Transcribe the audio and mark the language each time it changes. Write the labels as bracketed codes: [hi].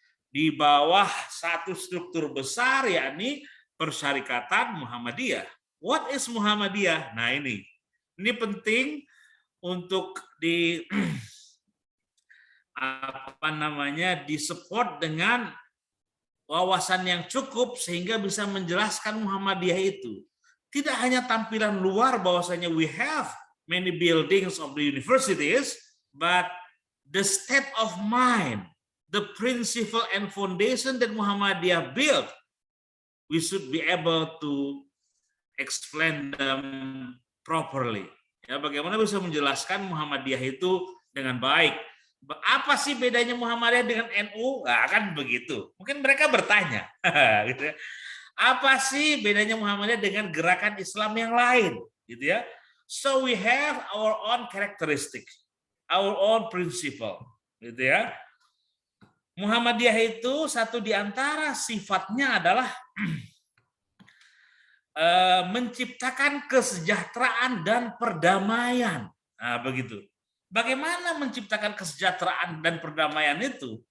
[id] Di bawah satu struktur besar, yakni Persyarikatan Muhammadiyah. [en] What is Muhammadiyah? [id] Nah, ini penting untuk disupport dengan wawasan yang cukup sehingga bisa menjelaskan Muhammadiyah itu. Tidak hanya tampilan luar bahwasanya [en] we have many buildings of the universities, but the state of mind, the principle and foundation that Muhammadiyah built, we should be able to explain them properly. [id] Ya, bagaimana bisa menjelaskan Muhammadiyah itu dengan baik. Apa sih bedanya Muhammadiyah dengan NU? Nah, kan begitu. Mungkin mereka bertanya. Gitu ya. Apa sih bedanya Muhammadiyah dengan gerakan Islam yang lain? Gitu ya. [en] So we have our own characteristic, our own principle. [id] Gitu ya. Muhammadiyah itu satu di antara sifatnya adalah menciptakan kesejahteraan dan perdamaian. Nah, begitu. Bagaimana menciptakan kesejahteraan dan perdamaian itu?